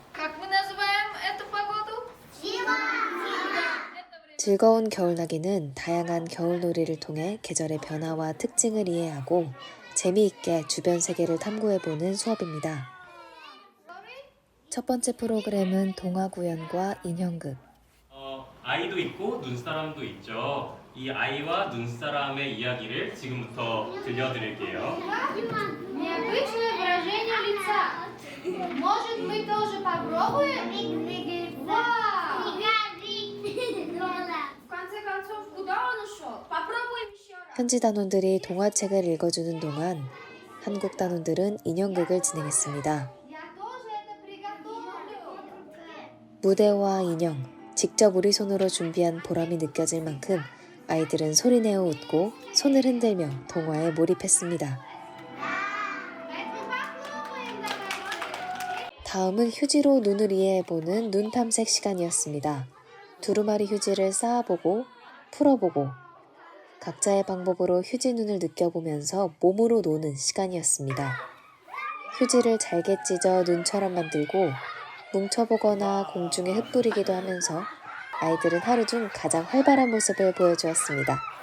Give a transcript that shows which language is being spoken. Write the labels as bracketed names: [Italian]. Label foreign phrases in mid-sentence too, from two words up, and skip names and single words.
[Korean] 즐거운 겨울나기는 다양한 겨울놀이를 통해 계절의 변화와 특징을 이해하고 재미있게 주변 세계를 탐구해보는 수업입니다. 첫 번째 프로그램은 동화구연과 인형극. 아이도 있고 눈사람도 있죠. 이 아이와 눈사람의 이야기를 지금부터 들려드릴게요. [Russian] Необычное выражение лица. Может, мы тоже попробуем? Вау! В конце концов, куда он ушел? Попробуем еще раз. [Korean] 현지 단원들이 동화책을 읽어주는 동안 한국 단원들은 인형극을 진행했습니다. [Russian] Я тоже это приготовлю. [Korean] 무대와 인형, 직접 우리 손으로 준비한 보람이 느껴질 만큼 아이들은 소리내어 웃고 손을 흔들며 동화에 몰입했습니다. [Russian] Поэтому попробуем, давай. [Korean] 다음은 휴지로 눈을 이해해보는 눈 탐색 시간이었습니다. 두루마리 휴지를 쌓아보고 풀어보고 각자의 방법으로 휴지 눈을 느껴보면서 몸으로 노는 시간이었습니다. 휴지를 잘게 찢어 눈처럼 만들고 뭉쳐보거나 공중에 흩뿌리기도 하면서 아이들은 하루 중 가장 활발한 모습을 보여주었습니다.